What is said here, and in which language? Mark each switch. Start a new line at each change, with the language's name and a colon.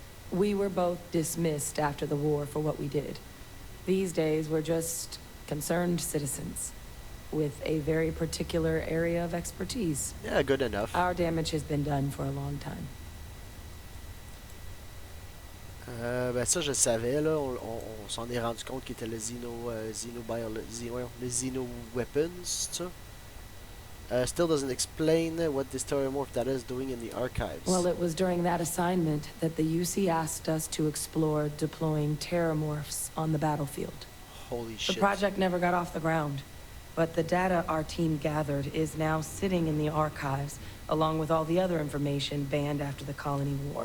English: We were both dismissed after the war for what we did. These days, we're just concerned citizens with a very particular area of expertise. Yeah, good enough. Our damage has been done for a long time.
French: Ben ça, je le savais, là. On s'en est rendu compte qu'il était le le Xeno Weapons, c'est ça?
English: Still doesn't explain what this Terramorph data is doing in the archives. Well, it was during that assignment that the UC asked us to explore deploying Terramorphs on the battlefield. Holy The shit. project never got off the ground, but the data our team gathered is now sitting in the archives, along with all the other information banned after the colony war.